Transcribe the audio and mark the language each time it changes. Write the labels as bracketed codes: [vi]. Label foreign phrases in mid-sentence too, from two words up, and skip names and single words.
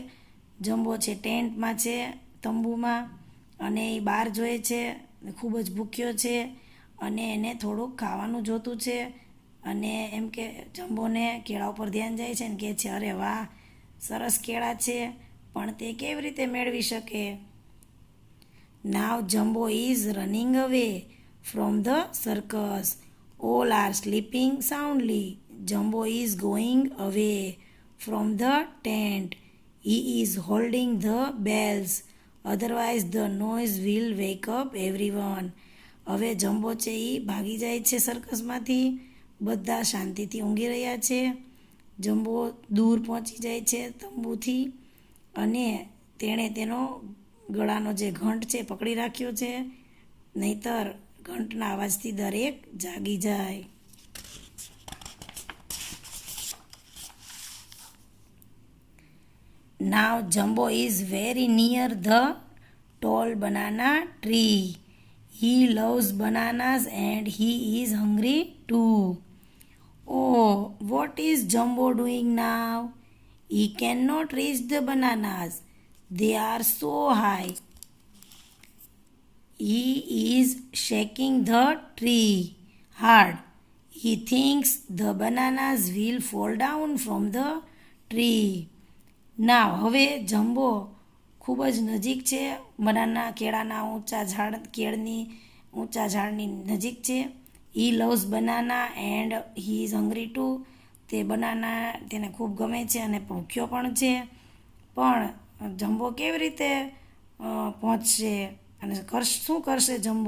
[gu] જમ્બો છે ટેન્ટમાં છે, તંબુમાં, અને એ બહાર જોઈએ છે, ખૂબ જ ભૂખ્યો છે અને એને થોડુંક ખાવાનું જોતું છે. અને એમ કે જમ્બોને કેળા ઉપર ધ્યાન જાય છે ને કહે છે, અરે વાહ, સરસ કેળા છે, પણ તે કેવી રીતે મેળવી શકે. [en] Now Jumbo is running away from the circus, all are sleeping soundly, Jumbo is going away from the tent, he is holding the bells, otherwise the noise will wake up everyone. [gu] હવે જમ્બો છે એ ભાગી જાય છે સર્કસમાંથી, બધા શાંતિથી ઊંઘી રહ્યા છે. જમ્બો દૂર પહોંચી જાય છે તંબુથી અને તેણે તેનો ગળાનો જે ઘંટ છે પકડી રાખ્યો છે, નહીતર ઘંટના અવાજથી દરેક જાગી જાય. [en] Now Jumbo is very near the tall banana tree. He loves bananas and he is hungry too. Oh, what is Jumbo doing now? He cannot reach the bananas. They are so high. He is shaking the tree hard. He thinks the bananas will fall down from the tree. Now, [gu] હવે જમ્બો ખૂબ જ નજીક છે, બનાના કેળાના ઊંચા ઝાડની નજીક છે. [en] He loves banana and he is hungry too. [gu] તે બનાના તેને ખૂબ ગમે છે અને ભૂખ્યો પણ છે. પણ જમ્બો કેવી રીતે પહોંચશે અને શું કરશે જમ્બો?